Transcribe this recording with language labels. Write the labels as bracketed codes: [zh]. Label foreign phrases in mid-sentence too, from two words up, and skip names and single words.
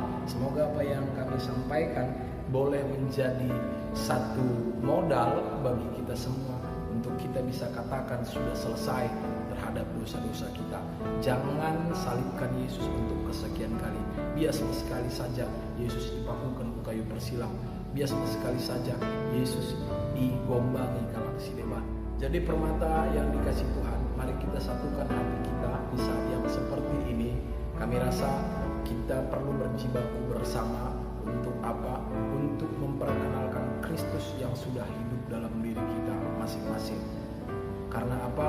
[id] Semoga apa yang kami sampaikan boleh menjadi satu modal bagi kita semua untuk kita bisa katakan sudah selesai terhadap dosa-dosa kita. Jangan salibkan Yesus untuk kesekian kali. Biar sama sekali saja Yesus dipakukan ke kayu persilang. Biar sama sekali saja Yesus digombangi [btx] kalak sileba. [id] Jadi permata yang dikasih Tuhan, mari kita satukan hati kita di saat yang seperti ini. Kami rasa kita perlu berjibaku bersama untuk apa? Untuk memperkenalkan Kristus yang sudah hidup dalam diri kita masing-masing. Karena apa?